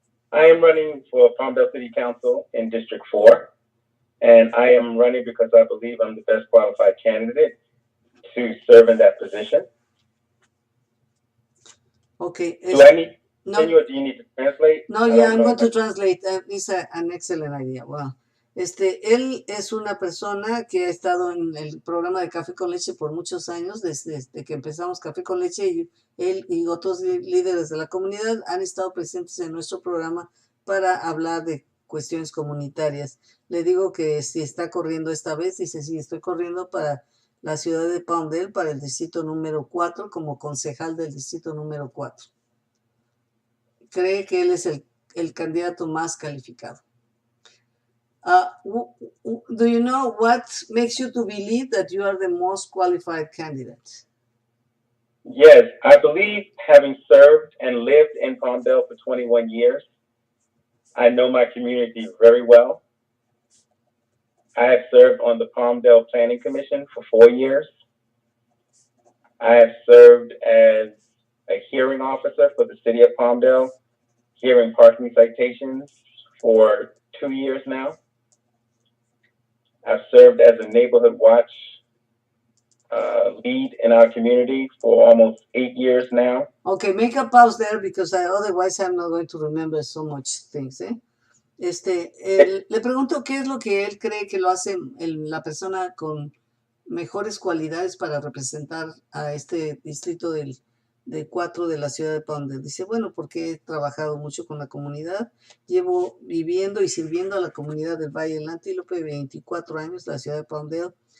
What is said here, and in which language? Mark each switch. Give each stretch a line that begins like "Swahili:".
English: I am running for Palmdale City Council in District 4. And I am running because I believe I'm the best qualified candidate to serve in that position. Okay. Do I need to continue or do you need to translate? No, yeah, I'm going to translate. It's an excellent idea. Wow.
Spanish: Él es una persona que ha estado en el programa de Café con Leche por muchos años, desde que empezamos Café con Leche, y él y otros líderes de la comunidad han estado presentes en nuestro programa para hablar de cuestiones comunitarias. Le digo que si está corriendo esta vez, dice, sí, estoy corriendo para la ciudad de Palmdale, para el distrito número 4, como concejal del distrito número 4. Cree que él es el candidato más calificado.
English: Do you know what makes you to believe that you are the most qualified candidate? Yes, I believe, having served and lived in Palmdale for 21 years, I know my community very well. I have served on the Palmdale Planning Commission for 4 years. I have served as a hearing officer for the city of Palmdale, hearing parking citations for 2 years now. I've served as a neighborhood watch lead in our community for almost 8 years now. Okay, make a pause there because otherwise I'm not going to remember so much things.
Spanish: Le pregunto qué es lo que él cree que lo hace la persona con mejores cualidades para representar a este distrito de 4 de la ciudad de Palmdale. Dice, bueno, porque he trabajado mucho con la comunidad, llevo viviendo y sirviendo a la comunidad del Valle del Antílope 24 años, la ciudad de Palmdale.